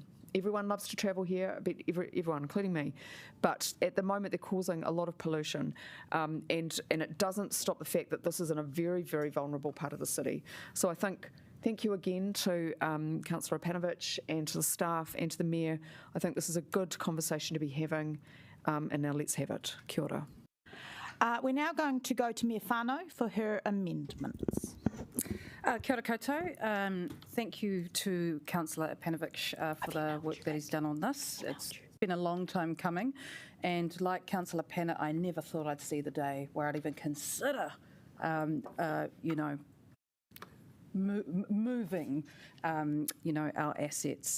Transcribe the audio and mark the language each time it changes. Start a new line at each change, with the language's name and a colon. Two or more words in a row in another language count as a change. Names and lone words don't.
English: Everyone loves to travel here, everyone, including me. But at the moment, they're causing a lot of pollution, and it doesn't stop the fact that this is in a very, very vulnerable part of the city. So I think, thank you again to Councillor Panovich and to the staff and to the Mayor. I think this is a good conversation to be having, and now let's have it.
Māori: Kia ora.
English: We're now going to go to Mayor Whānau for her amendments.
Māori: Kia ora koutou.
English: Thank you to Councillor Panovich for the work that he's done on this. It's been a long time coming, and like Councillor Pana, I never thought I'd see the day where I'd even consider, you know, moving, you know, our assets.